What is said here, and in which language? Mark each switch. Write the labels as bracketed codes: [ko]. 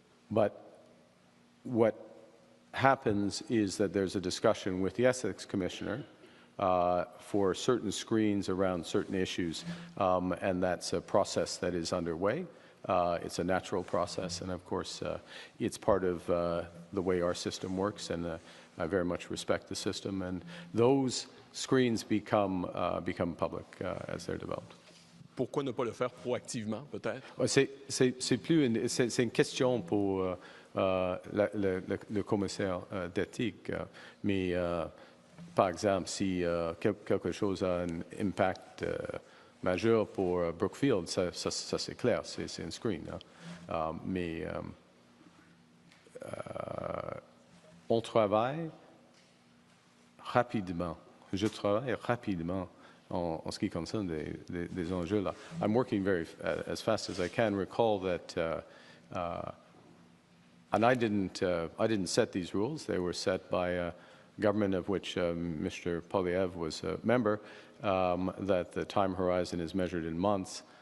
[en] But what happens is that there's a discussion with the Ethics Commissioner for certain screens around certain issues, and that's a process that is underway. It's a natural process, and of course, it's part of the way our system works, and I very much respect the system. And those screens become public as they're developed. [fr] Pourquoi ne pas le faire proactivement, peut-être? C'est une question pour le commissaire d'éthique, mais par exemple, si quelque chose a un impact majeur pour Brookfield, ça c'est clair, c'est un screen. Hein. Mais on travaille rapidement. Je travaille rapidement en ce qui concerne des enjeux là. [en] I'm working as fast as I can. Recall that, and I didn't set these rules. They were set by a government of which Mr. Polyev was a member. That the time horizon is measured in months.